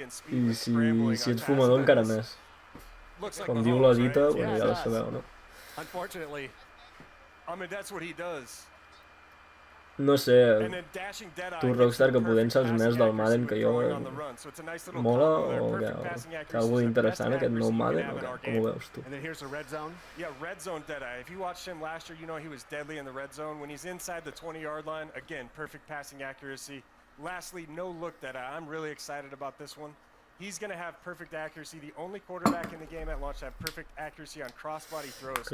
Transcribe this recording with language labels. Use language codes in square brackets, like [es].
[ca] I si ets fumador encara més. Com diu la dita, bueno, ja la sabeu, no? [en] Unfortunately, I mean, that's what he does. [ca] No sé, tu Rockstar, que potser en saps més del Madden que jo, mola o què? Té alguna cosa interessant aquest nou Madden o què? Com ho veus tu? [en] And then here's the red zone. Yeah, red zone Deadeye. If you watched him last year, you know he was deadly in the red zone. When he's inside the 20-yard line, again, perfect passing accuracy. Lastly, no look Deadeye. I'm really excited about this one. He's going to have perfect accuracy. The only quarterback in the game at launch to have perfect accuracy on crossbody throws.